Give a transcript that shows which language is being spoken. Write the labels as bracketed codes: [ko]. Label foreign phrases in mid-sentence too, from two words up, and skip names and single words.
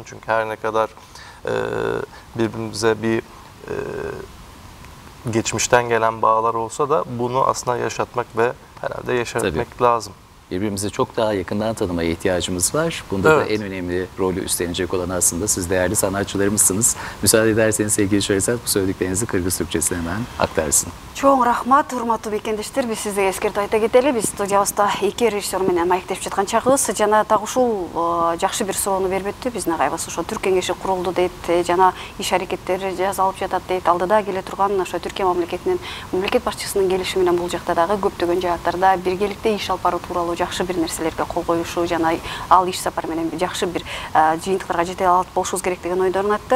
[tr] Çünkü her ne kadar birbirimize bir geçmişten gelen bağlar olsa da bunu aslında yaşatmak ve herhalde yaşatmak lazım. Birbirimizi çok daha yakından tanımaya ihtiyacımız var. Bunda da en önemli rolü üstlenecek olan aslında siz değerli sanatçılarımızsınız. Müsaade ederseniz sevgili Şerizat, bu söylediklerinizi Kırgız Türkçesine hemen aktarsın. [ky] Чоң рахмат, урматтуу бекендештер. Биз сизге эскертип айта кетели. Биз студиябызда эки режиссер менен маектешип жаткан чагыбыз. Жана так ушул жакшы бир суроону берип өттү. Биздин агайыбыз ошо Түрк кеңеши курулду дейт, жана иш аракеттери жасалып жатат дейт. Алдыда келе турган ошо Түркия мамлекет башчысынын келиши менен бул жакта дагы көптөгөн жааттарда биргеликте иш алып баруу тууралуу жакшы бир нерселерге кол коюшу жана ал иш сапар менен жакшы бир жыйынтыктарга жете алат болушубуз керек деген ойдорун айтты.